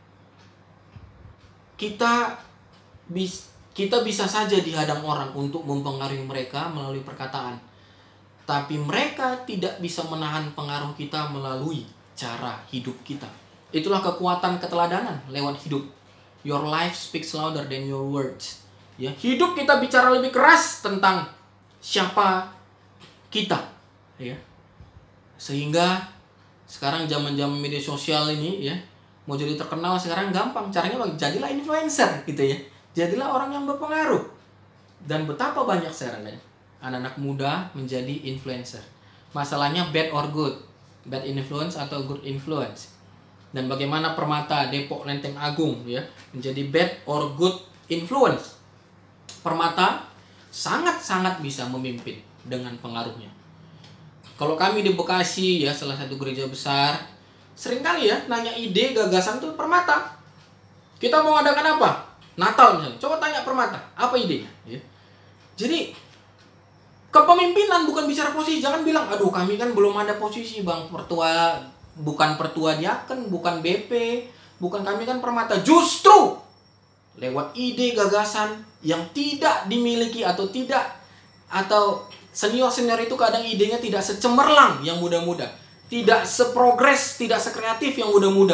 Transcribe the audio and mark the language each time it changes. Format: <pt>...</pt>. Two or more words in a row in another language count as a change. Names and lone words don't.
<id>Kita bisa saja dihadang orang untuk mempengaruhi mereka melalui perkataan. Tapi mereka tidak bisa menahan pengaruh kita melalui cara hidup kita. Itulah kekuatan keteladanan lewat hidup.</id> <en>Your life speaks louder than your words.</en> <id>Ya, hidup kita bicara lebih keras tentang siapa kita. Ya. Sehingga sekarang zaman-zaman media sosial ini ya, mau jadi terkenal sekarang gampang. Caranya jadilah influencer gitu ya. Jadilah orang yang berpengaruh. Dan betapa banyak sekarang kan anak-anak muda menjadi influencer. Masalahnya</id> <en>bad or good, bad influence</en> <id>atau</id> <en>good influence.</en> <id>Dan bagaimana Permata Depok Lenteng Agung ya menjadi</id> <en>bad or good influence.</en> <id>Permata sangat-sangat bisa memimpin dengan pengaruhnya. Kalau kami di Bekasi ya, salah satu gereja besar, seringkali ya nanya ide, gagasan tuh Permata. Kita mau adakan apa? Natal misalnya. Coba tanya Permata, apa idenya? Ya. Jadi kepemimpinan bukan bicara posisi. Jangan bilang, aduh kami kan belum ada posisi bang, pertua, bukan pertua diaken, bukan BP, bukan, kami kan Permata. Justru lewat ide, gagasan yang tidak dimiliki atau senior-senior itu kadang idenya tidak secemerlang yang muda-muda, tidak seprogres, tidak sekreatif yang muda-muda.</id>